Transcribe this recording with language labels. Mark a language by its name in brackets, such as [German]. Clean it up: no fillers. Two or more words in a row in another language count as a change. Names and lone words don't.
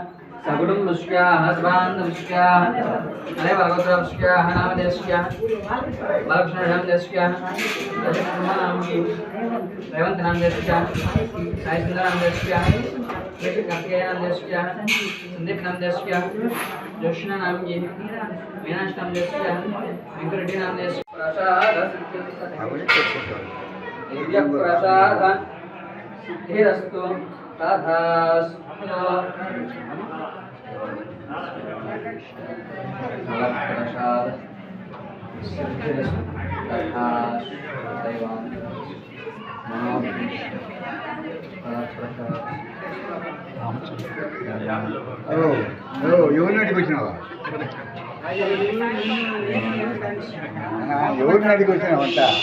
[Sanskrit] సకుటుంబస్యాః స్వాంధవస్యాః వైదవగోత్రావస్యాః నామదేశస్యాః బాలకృష్ణనామదేశస్యాః రజకుమారాంకి రేవంతనామదేశస్యాః సాయిసుందరనామదేశస్యాః కార్తికేయనామదేశస్యాః సందీప్ नामदेशस्याः जोशिना नामकी मीनाक्ष नामदेशस्याः वेंकटरेड्डी नामदेशस्याः प्रसाद सिद्धिरस्तु तथास्तु प्रसाद सिद्धिरस्तु तथास्तु [Telugu] ఎవరిని అడిగి వచ్చినావా? ఎవరిని అడిగి వచ్చినావంట?